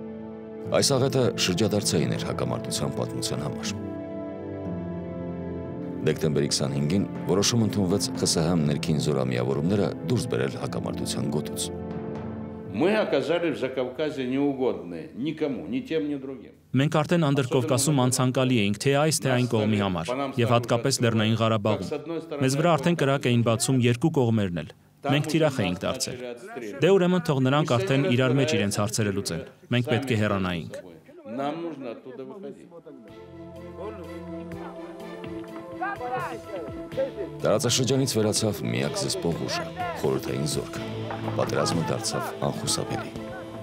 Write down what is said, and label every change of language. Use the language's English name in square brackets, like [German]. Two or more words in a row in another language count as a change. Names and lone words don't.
[Armenian] Այս աղետը շրջադարձային էր հակամարտության պատմության համար։ Դեկտեմբերի 25-ին որոշում ընդունվեց ԽՍՀՄ ներքին զորամիավորումները դուրս բերել հակամարտության գոտուց։ [Russian] Мы оказались в Закавказье неугодны никому, ни тем, ни другим. [Armenian] Մենք արդեն Անդրկովկասում անցանկալի էինք թե այս, թե այն կողմի համար, եւ հատկապես Լեռնային Ղարաբաղում։ Մեզ վրա արդեն կրակ էին բացում երկու կողմերն էլ։ Մենք թիրախ էինք դարձել։ Դե ուրեմն թող նրանք արդեն իրար մեջ իրենց հարցերը լուծեն։ Մենք պետք է հեռանայինք։ [Russian] Нам нужно оттуда выходить. [Armenian] Տարածաշրջանից վերացավ միակ զսպող ուժը՝ խորհրդային զորքը։ Պատերազմը դարձավ անխուսափելի։